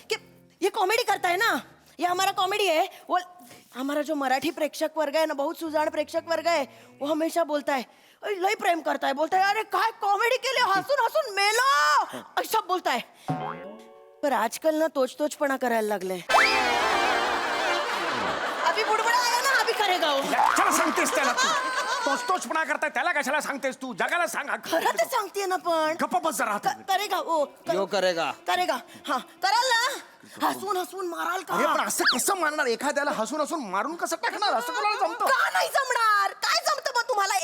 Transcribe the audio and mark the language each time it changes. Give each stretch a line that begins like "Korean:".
Hindi: कि ये कॉमेडी करता है ना, ये हमारा कॉमेडी है. वो हमारा जो मराठी प्रेक्षक वर्ग है ना, बहुत सुजान प्रेक्षक वर्ग है, वो हमेशा बोलता है लय प्रेम करता है, बोलता है अरे काय कॉमेडी के लिए
Marathi: हसून हसून मेलो,
Hindi: ऐसा बोलता है.
Marathi: पर आजकल ना तोचपणा करायला लागले.
Hindi: अभी बुडबुडा आया ना, अभी करेगा वो.
Marathi: चला सांगतेस त्याला तू. तोचपणा करताय त्याला कशाला सांगतेस तू? जगाला सांग. खरं तर सांगते ना, पण गप्प बस जरा.
Hindi: करेगा वो. यो करेगा.
Marathi: करेगा. हा कराल ना. हसून हसून माराल का? अरे पण असं कसं मारणार? एखाद्याला हसून हसून मारून कसं टाकणार? असं कोणाला जमतं? का नाही जमणार? काय जमतं मग तुम्हाला?